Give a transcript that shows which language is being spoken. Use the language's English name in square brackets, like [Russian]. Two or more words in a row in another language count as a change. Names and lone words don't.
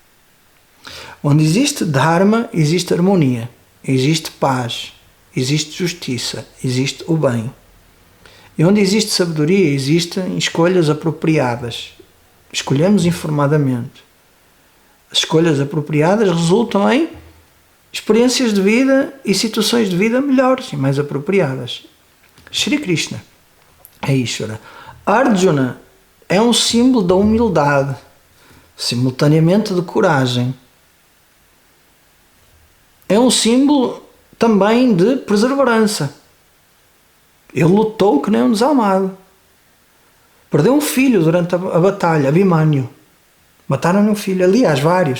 [Portuguese] Onde existe Dharma, existe harmonia, existe paz, existe justiça, existe o bem. E onde existe sabedoria, existem escolhas apropriadas. Escolhemos informadamente. As escolhas apropriadas resultam em experiências de vida e situações de vida melhores e mais apropriadas. Shri Krishna é Ishvara. Arjuna é um símbolo da humildade, simultaneamente de coragem. É um símbolo também de perseverança. Ele lutou que nem um desalmado. Perdeu um filho durante a batalha, Abhimanyu. Mataram-lhe um filho, aliás, vários.